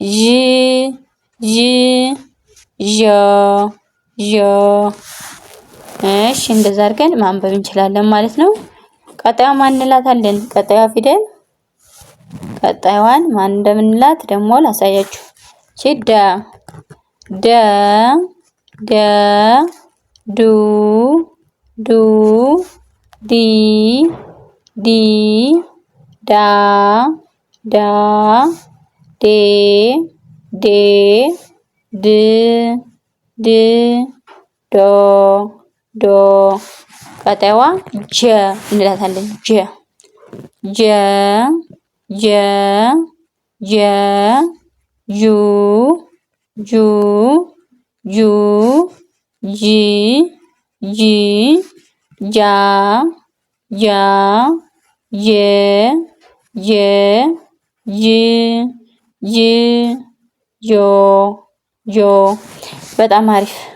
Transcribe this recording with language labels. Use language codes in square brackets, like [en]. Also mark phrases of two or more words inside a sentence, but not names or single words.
[am] ዤ ዦ እሺ እንደዛ አድርገን ማንበብ እንችላለን ማለት ነው። ቀጣዩ ማን እንላታለን? ቀጣዩዋ ፊደል ቀጣዩዋን ማን እንደምንላት ደግሞ ላሳያችሁ። ቺ ደ ደ ዱ ዱ ዲ ዲ ዳ ዳ ዴ ዴ ድ ድ ዶ ዶ ቀጣይዋ ጀ እንላታለን። ጀ ጀ ጀ ጀ ጁ ጁ ጁ ጂ ጂ ጃ ጃ ጄ ጄ ጅ ጅ ጆ ጆ። በጣም አሪፍ።